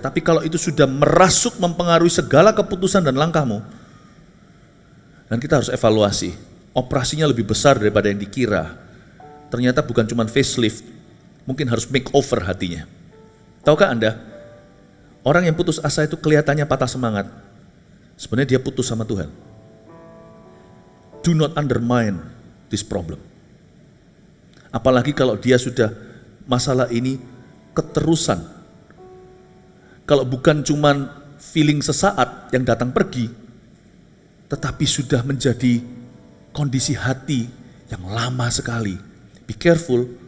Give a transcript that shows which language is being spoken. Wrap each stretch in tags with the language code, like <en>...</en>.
<id>Tapi kalau itu sudah merasuk mempengaruhi segala keputusan dan langkahmu, dan kita harus evaluasi, operasinya lebih besar daripada yang dikira. Ternyata bukan cuma facelift, mungkin harus makeover hatinya. Tahukah Anda, orang yang putus asa itu kelihatannya patah semangat, sebenarnya dia putus sama Tuhan.</id> <en>Do not undermine this problem.</en> <id>Apalagi kalau dia sudah masalah ini keterusan. Kalau bukan cuman feeling sesaat yang datang pergi, tetapi sudah menjadi kondisi hati yang lama sekali.</id> <en>Be careful.</en>